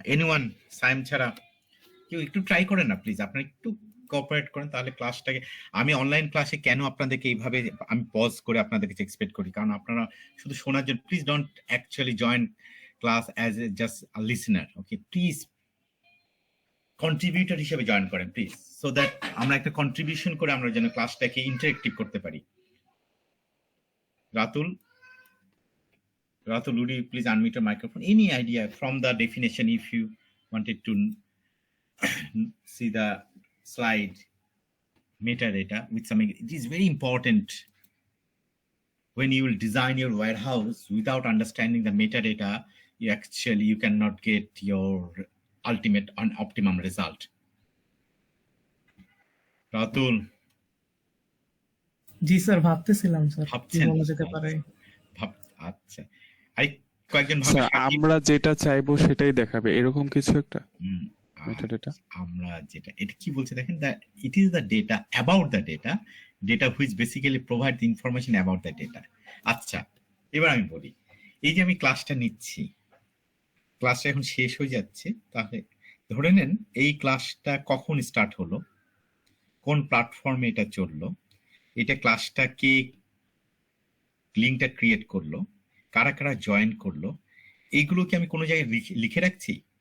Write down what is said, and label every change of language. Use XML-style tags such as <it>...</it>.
<bn>Anyone Saim ছাড়া কেউ একটু ট্রাই করেন না প্লিজ, আপনারা একটু কোঅপারেট করেন তাহলে ক্লাসটাকে, আমি অনলাইন ক্লাসে কেন আপনাদেরকে এইভাবে আমি পজ করে আপনাদেরকে এক্সপেক্ট করি, কারণ আপনারা শুধু শোনার জন্য,</bn> <en>please don't actually join class as a just listener,</en> <bn>okay? Please contributor হিসেবে জয়েন করেন প্লিজ, সো দ্যাট আমরা একটা কন্ট্রিবিউশন করে আমরা যেন ক্লাসটাকে ইন্টারেক্টিভ করতে পারি।</bn> <en>Ratul, would you please unmute your microphone? Any idea from the definition, if you wanted to see the slide, metadata with something, it is very important. When you will design your warehouse without understanding the metadata, you cannot get your ultimate and optimum result.</en> <bn>Ratul? G sir, ভাবতেছিলাম sir কি বলা যেতে পারে। আচ্ছা, I কয়েকজন আমরা যেটা চাইবো সেটাই দেখাবে, এরকম কিছু একটা মেটাডেটা। আমরা যেটা, এটা কি বলছে দেখেন,</bn> <en>it is the data about the data which basically provide the information about the data.</en> <bn>আচ্ছা, এবার আমি বলি, এই যে আমি ক্লাসটা নিচ্ছি, ক্লাসটা এখন শেষ হয়ে যাচ্ছে, তাহলে ধরে নেন এই ক্লাসটা কখন স্টার্ট হলো, কোন প্ল্যাটফর্মে এটা চললো, এটা ক্লাসটা কে লিঙ্কটা ক্রিয়েট করলো, কারা কারা জয়েন করলো, এইগুলো কি আমি কোনো জায়গায় লিখে রাখছি?</bn>